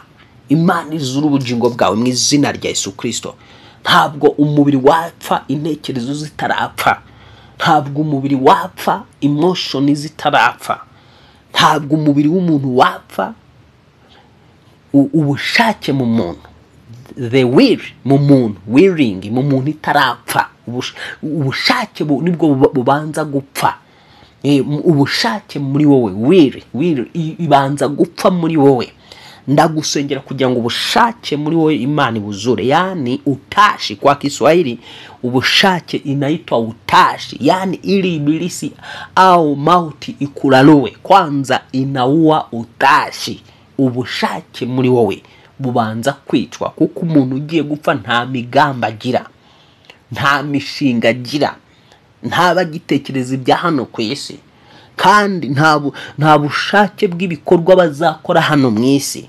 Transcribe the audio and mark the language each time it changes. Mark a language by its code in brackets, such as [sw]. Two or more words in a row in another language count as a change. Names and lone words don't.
[rw] Imana izura ubugingo bwawe mu izina rya Yesu Kristo. Ntabwo umubiri wapfa intekerezo zitarapfa. Ntabwo umubiri wapfa emotion zitarapfa. Ntabwo umubiri w'umuntu wapfa ubushake mu muntu, [en] the will [rw] mu muntu, willing mu muntu itarapfa. Ubushake nibwo bubanza gupfa. Ubushake muri wowe, will ibanza gupfa muri wowe. Ndagusengera kugira ngo ubushake muri wowe Imana ibuzure, [sw] yani utashi kwa Kiswahili ubushake inaitwa utashi, yani ili ibilisi au mauti ikulalowe, kwanza inaua utashi. [rw] Ubushake muri wowe bubanza kwicwa, kuko umuntu ugiye gupfa nta migamba agira, nta mishinga agira, nta bagitekereza ibya hano ku isi, kandi nta bushake bw'ibikorwa bazakora hano mu isi.